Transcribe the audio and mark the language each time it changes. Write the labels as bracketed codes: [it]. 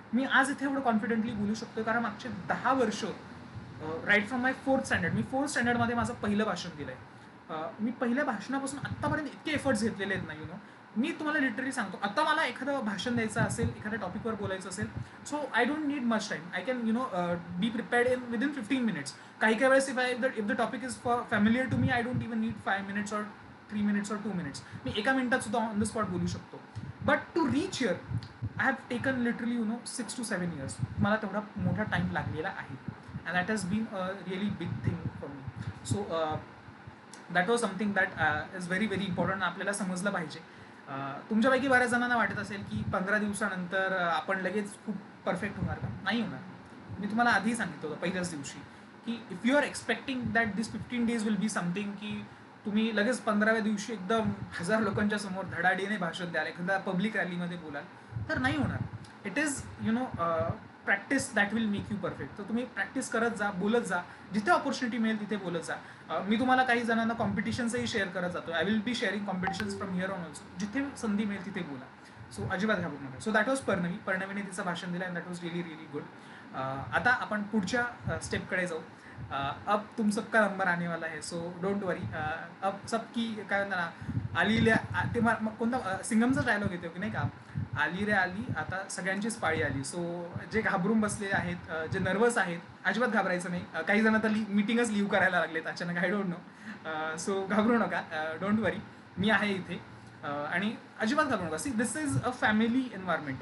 [mr] मी आज इथे एवढं कॉन्फिडेंटली बोलू शकतो कारण मागचे 10 वर्ष, [en] right from my 4th standard, [mr] मी 4th स्टँडर्डमध्ये माझं पहिलं भाषण दिलं आहे. मी पहिल्या भाषणापासून आत्तापर्यंत इतके एफर्ट्स घेतलेले आहेत ना, मी तुम्हाला लिटरली सांगतो, आता मला एखादं भाषण द्यायचं असेल, एखाद्या टॉपिकवर बोलायचं असेल, [en] So I don't need much time. I can be prepared within 15 minutes. [mr] काही वेळेस [en] If the topic is familiar to me, I don't even need 5 minutes और 3 minutes और 2 minutes. [mr] मी एका मिनिटात सुद्धा ऑन द स्पॉट बोलू शकतो. [en] But to reach here I have taken literally 6 to 7 years. [mr] मला तेवढा मोठा टाईम लागलेला आहे, [en] And that has been a really big thing for me. So that was something that is very very important. [mr] आपल्याला समजलं पाहिजे. तुमच्यापैकी बऱ्याच जणांना वाटत असेल की 15 दिवसानंतर आपण लगेच खूप परफेक्ट होणार का? नाही होणार. मी तुम्हाला आधी सांगितलं होतं पहिल्याच दिवशी, की [en] if you are expecting that this 15 days will be something, [mr] की तुम्ही लगेच 15व्या दिवशी एकदम 1000 लोकांच्या समोर धडाडीने भाषण द्याल, एखाद्या पब्लिक रॅलीमध्ये बोलाल, तर नाही होणार. [en] It is practice that will make you perfect. [mr] तर तुम्ही प्रॅक्टिस करत जा, बोलत जा, जिथे ऑपॉर्च्युनिटी मिळेल तिथे बोलत जा. मी तुम्हाला काही जणांना कॉम्पिटिशन्सही शेअर करत जातो. [en] I will be sharing competitions from here on also. [mr] जिथे संधी मिळेल तिथे बोला. सो अजिबात घाबरू नका. सो दॅट वॉज पर्णवीने तिचं भाषण दिलं, [en] And that was really really good. [mr] आता आपण पुढच्या स्टेपकडे जाऊ. [hi] अब तुम सबका नंबर आने वाला है, [en] So don't worry. [hi] अब सबकी [mr] काय म्हणतात ना, आली रे ते कोणता सिंगमचा डायलॉग येतो की नाही का, आली रे आली, आता सगळ्यांचीच पाळी आली. सो जे घाबरून बसलेले आहेत, जे नर्वस आहेत, अजिबात घाबरायचं नाही. काही जण तर मीटिंगच लिव्ह करायला लागलेत अचानक, [en] I don't know. [mr] सो घाबरू नका, डोंट वरी, मी आहे इथे. आणि अजिबात घाबरू नका. [en] See, this is a family environment.